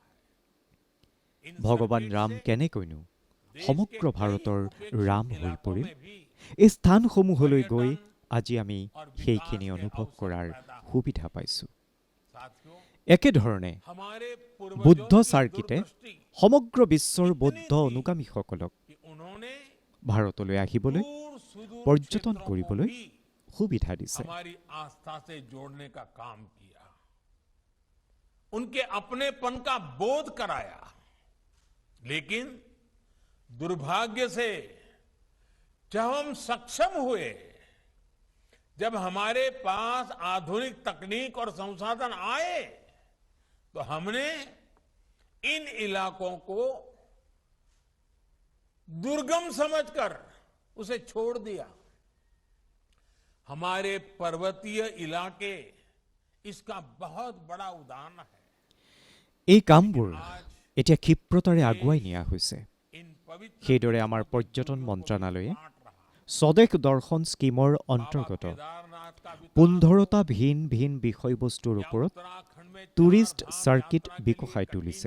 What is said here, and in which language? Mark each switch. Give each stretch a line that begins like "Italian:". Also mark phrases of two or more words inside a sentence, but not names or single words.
Assamese: ভগৱান ৰাম কেনেকৈনো সমগ্ৰ ভাৰতৰ ৰাম হৈ পৰিল, এই স্থানসমূহলৈ গৈ আজি আমি সেইখিনি অনুভৱ কৰাৰ সুবিধা পাইছোঁ। একেধৰণে বুদ্ধ চাৰ্কিটে সমগ্ৰ বিশ্বৰ বৌদ্ধ অনুগামীসকলক ভাৰতলৈ আহিবলৈ, পৰ্যটন কৰিবলৈ সুবিধা দিছে।
Hindi: उनके अपनेपन का बोध कराया, लेकिन दुर्भाग्य से जब हम सक्षम हुए, जब हमारे पास आधुनिक तकनीक और संसाधन आए, तो हमने इन इलाकों को दुर्गम समझकर उसे छोड़ दिया। हमारे पर्वतीय इलाके इसका बहुत बड़ा उदाहरण है।
Assamese: এই কামবোৰ এতিয়া ক্ষিপ্ৰতাৰে আগুৱাই নিয়া হৈছে। সেইদৰে আমাৰ পৰ্যটন মন্ত্ৰণালয়ে স্বদেশ দৰ্শন স্কীমৰ অন্তৰ্গত 15টা ভিন ভিন বিষয়বস্তুৰ ওপৰত
English: tourist circuit
Assamese: বিকশাই তুলিছে।